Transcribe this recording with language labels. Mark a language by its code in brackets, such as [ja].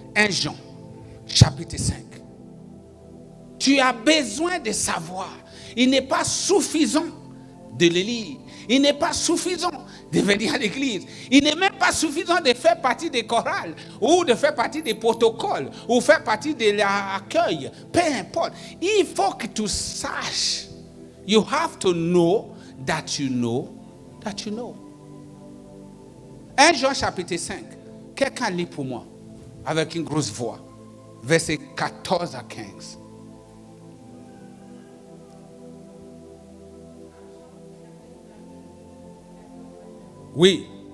[fr] 1 Jean, chapitre 5. Tu as besoin de savoir. Il n'est pas suffisant de le lire. Il n'est pas suffisant de venir à l'église. Il n'est même pas suffisant de faire partie des chorales ou de faire partie des protocoles ou faire partie de l'accueil. Peu importe. Il faut que tu saches. [en] You have to know that you know that you know. [fr] 1 Jean chapitre 5. Quelqu'un lit pour moi avec une grosse voix. Versets 14 à 15. Oui.